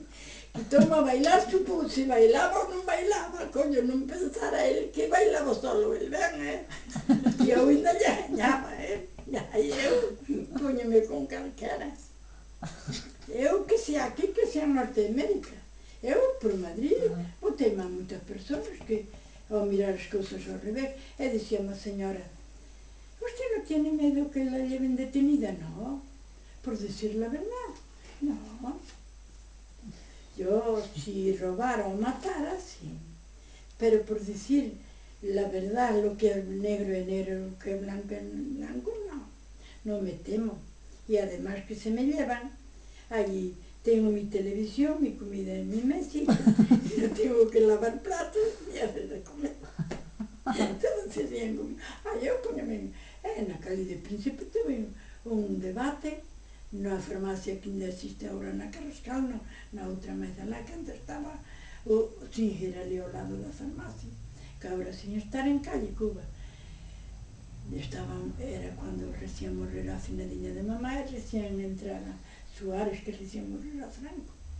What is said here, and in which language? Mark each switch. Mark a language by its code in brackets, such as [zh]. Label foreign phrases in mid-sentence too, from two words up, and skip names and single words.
[gl] Quitoume a bailar, supo se bailaba ou non bailaba, coño, non pensara el que bailaba solo, el ben, E eu ainda lle gañaba, E aí eu puñome con calquera. Eu que sea aquí, que sea en Norteamérica. Eu, por Madrid, botei-me a muitas persoas que, ao mirar as cousas ao revés, e dicía-me a señora, [es] ¿usted no tiene miedo que la lleven detenida? No, por decir la verdad. No. Yo, si robara o matara, sí. Pero por decir la verdad, lo que es negro es negro, lo que es blanco es blanco, no. No me temo. Y además que se me llevan, allí tengo mi televisión, mi comida en mi mesita, y no tengo que lavar platos ni hacer de comer. Entonces bien conmigo. [gl] Eu póñame na calle de Príncipe, tuve un debate na farmacia que ainda existe agora na Carrascal, no, na outra máis alá, que antes estaba o Singer ali ao lado da farmacia, que agora sin estar en calle Cuba. Estaban, era cando recién morrera a finadiña de mamá e recién entrara Suárez, que recién morrera Franco.